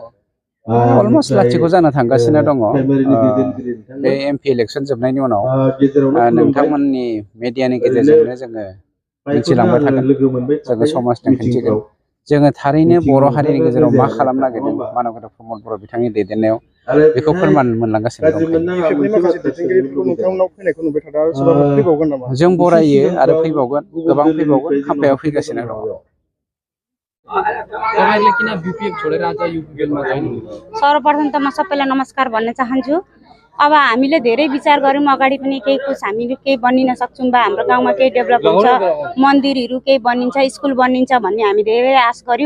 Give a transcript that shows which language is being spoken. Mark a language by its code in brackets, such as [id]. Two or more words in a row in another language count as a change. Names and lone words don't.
[brx] अलमस्ट लाथिख' जानो थांगासिनो दङ। बे [en] MP election [brx] जोबनायनि उनाव नोंथांमोननि मिडियानि गेजेरजोंनो जोङो मिथिलांबाय थागोन, जोङो समाजनो खिन्थिगोन। जोङो थारैनो बर' हारिनि गेजेराव मा खालामनो नागिरदों मानबगोरा प्रमद बर' बिथांनि दैदेननायाव बेखौ फोरमान मोनलांगासिनो दं। जों बरायो आरो फैबावगोन, गोबां फैबावगोन, खाम्फायाव फैगासिनो दङ। [ne] सर्वप्रथम त म सबैलाई नमस्कार भन्न चाहन्छु। अब हामीले धेरै विचार गऱ्यौँ, अगाडि पनि केही कुछ हामीले केही बनिन सक्छौँ बा हाम्रो गाउँमा केही डेभलप हुन्छ, मन्दिरहरू केही बनिन्छ, स्कुल बनिन्छ भन्ने हामी धेरै आश गऱ्यौँ।